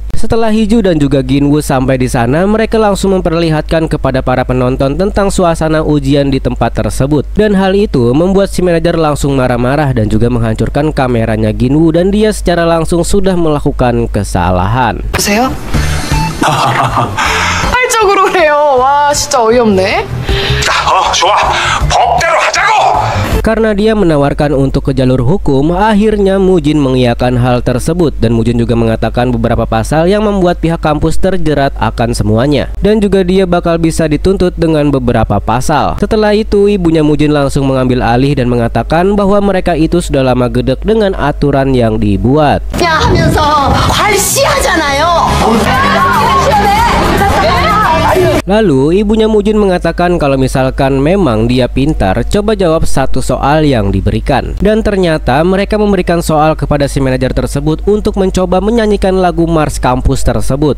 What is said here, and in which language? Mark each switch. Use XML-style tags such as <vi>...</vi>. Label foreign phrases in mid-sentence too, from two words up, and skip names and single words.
<id>Setelah Hiju dan juga Ginwoo sampai di sana, mereka langsung memperlihatkan kepada para penonton tentang suasana ujian di tempat tersebut. Dan hal itu membuat si manajer langsung marah-marah dan juga menghancurkan kameranya Ginwoo, dan dia secara langsung sudah melakukan kesalahan.</id> <ko>보세요. 활짝으로 해요. 와, 진짜 어이없네. 좋아. 법대로 하자고.</ko> <id>Karena dia menawarkan untuk ke jalur hukum, akhirnya Mujin mengiyakan hal tersebut, dan Mujin juga mengatakan beberapa pasal yang membuat pihak kampus terjerat akan semuanya, dan juga dia bakal bisa dituntut dengan beberapa pasal. Setelah itu ibunya Mujin langsung mengambil alih dan mengatakan bahwa mereka itu sudah lama gedek dengan aturan yang dibuat.</id> <ko>야 하면서 괄시하잖아요.</ko> <id>Lalu ibunya Mujin mengatakan kalau misalkan memang dia pintar, coba jawab satu soal yang diberikan. Dan ternyata mereka memberikan soal kepada si manajer tersebut untuk mencoba menyanyikan lagu Mars kampus tersebut.</id>